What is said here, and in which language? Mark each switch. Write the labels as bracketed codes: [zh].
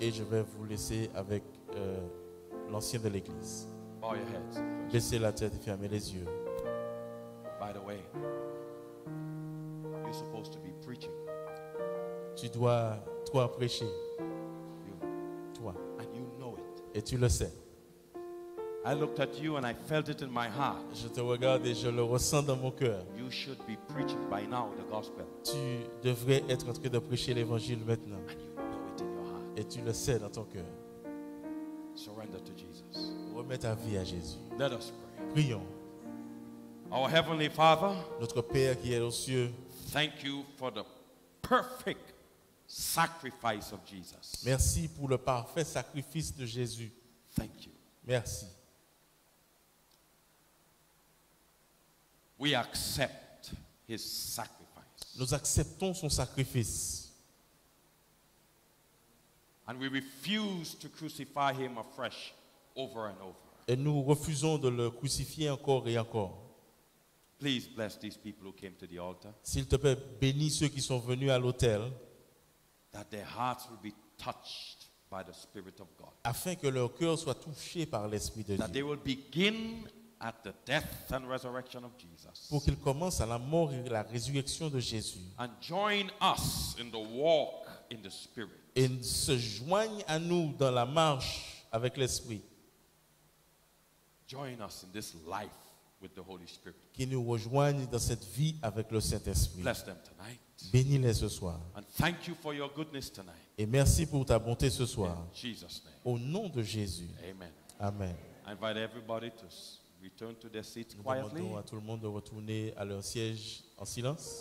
[fr] et je vais vous laisser avec l'ancien de l'église. [en] Bow your heads. [fr] Baissez la tête et fermez les yeux. [en] By the way, you're supposed to be preaching. [fr] Tu dois, toi, prêcher. [en] You, [fr] Toi. [en] and you know it. [fr] Et tu le sais. [en] I looked at you and I felt it in my heart. [fr] Je te regarde et je le ressens dans mon cœur. [en] You should be preaching by now the gospel. [fr] Tu devrais être en train de prêcher l'évangile maintenant. [en] And you know it in your heart. [fr] Et tu le sais dans ton cœur. [en] Surrender to Jesus. [fr] Remets ta vie à Jésus. [en] Let us pray. [fr] Prions. [en] Our Heavenly Father, [fr] Notre Père qui est aux cieux, [en] thank you for the perfect sacrifice of Jesus. [fr] merci pour le parfait sacrifice de Jésus. [en] Thank you. [fr] Merci. [en] We accept his sacrifice. [fr] Nous acceptons son sacrifice. [en] And we refuse to crucify him afresh over and over. [fr] Et nous refusons de le crucifier encore et encore. [en] Please bless these people who came to the altar, [fr] S'il te plaît, bénis ceux qui sont venus à l'autel, [en] that their hearts will be touched by the Spirit of God, [fr] afin que leur cœur soit touché par l'Esprit de [en] that they will begin at the death and resurrection of Jesus, [fr] Pour qu'ils commencent à la mort et la résurrection de Jésus. [en] and join us in the walk in the Spirit. [fr] Et se joignent à nous dans la marche avec l'Esprit. [en] Join us in this life with the Holy Spirit. [fr] Qui nous rejoignent dans cette vie avec le Saint-Esprit. [en] Bless them tonight. [fr] Bénis-les ce soir. [en] And thank you for your goodness tonight. [fr] Et merci pour ta bonté ce soir. [en] In Jesus' name. [fr] Au nom de Jésus. [en] Amen. [fr] Amen. [en] I invite everybody to return to their seats [fr] Nous [en] quietly. [fr] demandons à tout le monde de retourner à leur siège en silence.